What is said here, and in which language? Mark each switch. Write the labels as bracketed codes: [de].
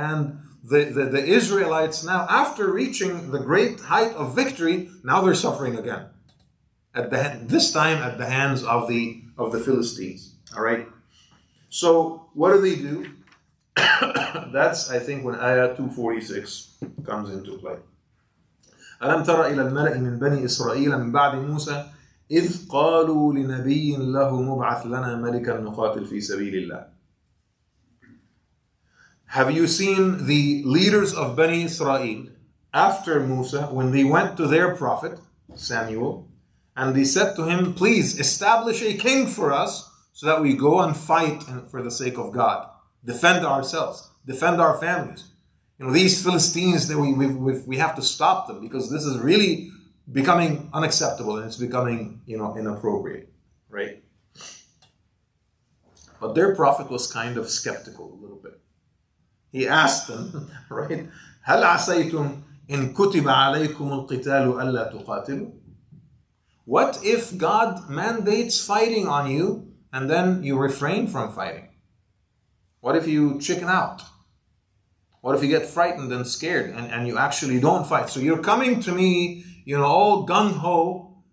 [en] And the Israelites now, after reaching the great height of victory, now they're suffering again. This time at the hands of the Philistines. All right. So what do? That's, I think, when Ayah 246 comes into play. [ar] ألم تر إلى الملأ من بني إسرائيل من بعد موسى إذ قالوا لنبي له مبعث لنا ملكا نقاتل في سبيل الله. [en] Have you seen the leaders of Bani Israel after Musa, when they went to their prophet Samuel, and they said to him, please establish a king for us so that we go and fight for the sake of God, defend ourselves, defend our families. These Philistines, we have to stop them, because this is really becoming unacceptable and it's becoming inappropriate, right? But their prophet was kind of skeptical a little bit. He asked them, right? [ar] هل عسيتم إن كتب عليكم القتال ألا تقاتلوا? [en] What if God mandates fighting on you and then you refrain from fighting? What if you chicken out? What if you get frightened and scared and you actually don't fight? So you're coming to me, all gung-ho.